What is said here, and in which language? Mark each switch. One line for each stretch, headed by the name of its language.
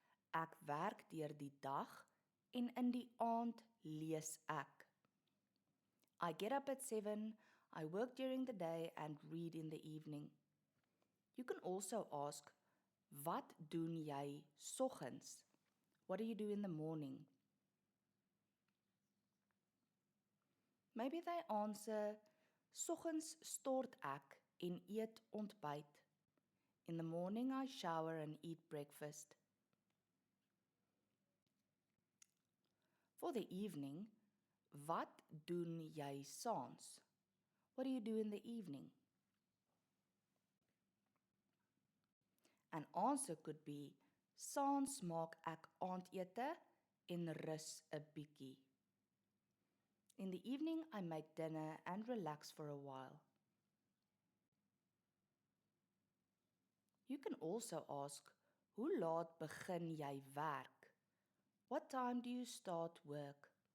Afrikaans: Ek werk deur die dag en in die aand lees ek.
English: I get up at 7, I work during the day and read in the evening. You can also ask,
Afrikaans: wat doen jy soggens?
English: What do you do in the morning? Maybe they answer,
Afrikaans: soggens stort ek en eet ontbyt.
English: In the morning I shower and eat breakfast. For the evening,
Afrikaans: wat doen jy saans?
English: What do you do in the evening? An answer could be,
Afrikaans: saans maak ek aandete en rus 'n bietjie.
English: In the evening I make dinner and relax for a while. You can also ask,
Afrikaans: hoe laat begin jy werk?
English: What time do you start work?